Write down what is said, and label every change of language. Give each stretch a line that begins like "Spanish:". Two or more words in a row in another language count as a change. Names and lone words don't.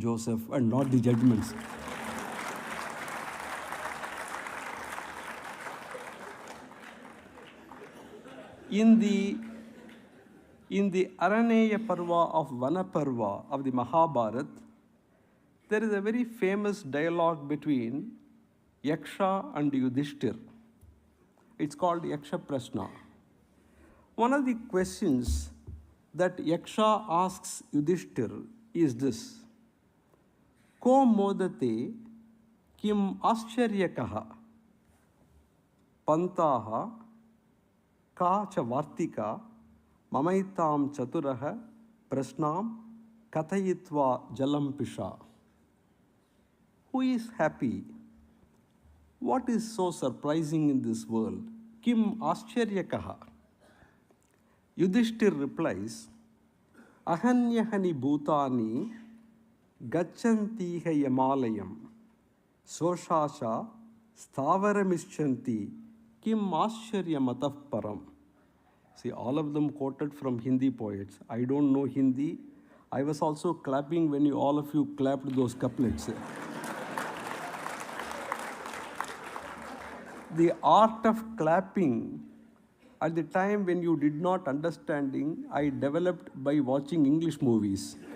English: Joseph and not the judgments. In the Araneya Parva of Vanaparva of the Mahabharata, there is a very famous dialogue between Yaksha and Yudhishthir. It's called Yaksha Prashna. One of the questions that Yaksha asks Yudhishthir is this:
Sanskrit: को मोदते किम् आश्चर्यः पन्थाः का च वार्ता ममैतान् चतुरः प्रश्नान् कथयित्वा जलं पिब.
English: Who is happy? What is so surprising in this world?
Sanskrit: किम् आश्चर्यः.
English: Yudhishthir replies,
Sanskrit: अहन्यहनि भूतानि गच्छन्ति यमालयम् शेषाः स्थावरमिच्छन्ति किम् आश्चर्यमतः परम्.
English: See, all of them quoted from Hindi poets. I don't know Hindi. I was also clapping when all of you clapped those couplets. The art of clapping, at the time when you did not understanding, I developed by watching English movies.